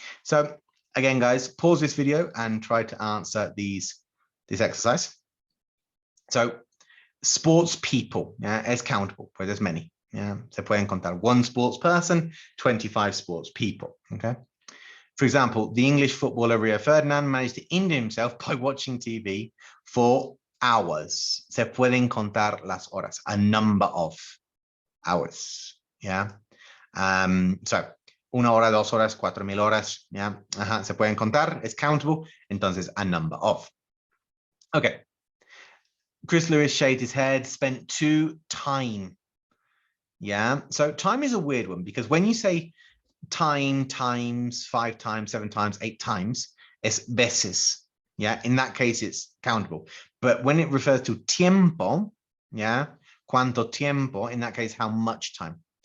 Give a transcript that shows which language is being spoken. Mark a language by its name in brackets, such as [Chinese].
[English] So again, guys, pause this video and try to answer this exercise. So Sports people, yeah, [Spanish] es countable, pues [English] there's many. Yeah, [Spanish] se pueden contar [English] one sports person, 25 sports people. Okay. For example, the English footballer Rio Ferdinand managed to injure himself by watching TV for hours. [Spanish] Se pueden contar las horas, [English] a number of hours. [Spanish] Yeah. So, 1 hora, 2 horas, 4,000 horas. Yeah. Se pueden contar, es countable. Entonces, [English] a number of. Okay. Chris Lewis shaved his head, spent time. Yeah. So time is a weird one because when you say time times 5 times, 7 times, 8 times, it's [Spanish] veces. [English] Yeah. In that case, it's countable. But when it refers to tiempo, yeah, [Spanish] cuánto tiempo, [English] in that case, how much time?